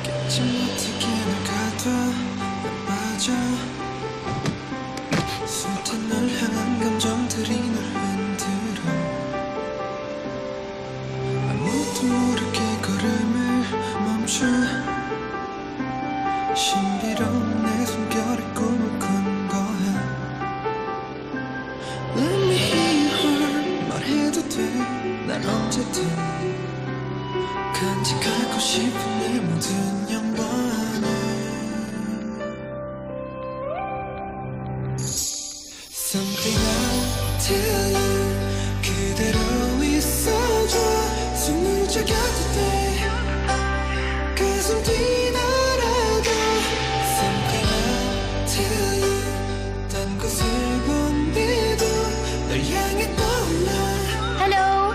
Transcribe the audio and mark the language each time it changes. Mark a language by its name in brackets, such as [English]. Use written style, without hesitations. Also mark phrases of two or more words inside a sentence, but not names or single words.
[Korean] 잊지 못하게 널 가둬 빠져 숱한 널 향한 감정들이 널 흔들어 아무도 모르게 걸음을 멈춰 신비로운 내 숨결에 꿈을 꾼 거야 [English] Let me hear your heart [Korean] 말해도 돼 난 언제든 간직하고 싶은 내 모든 영광을 [English] Something I'll tell you [Korean] 그대로 있어줘 숨을 죽여도 돼 가슴 뛰더라도 [English] Something I'll tell you [Korean] 딴 곳을 본데도 널 향해 떠올라 [English] Hello!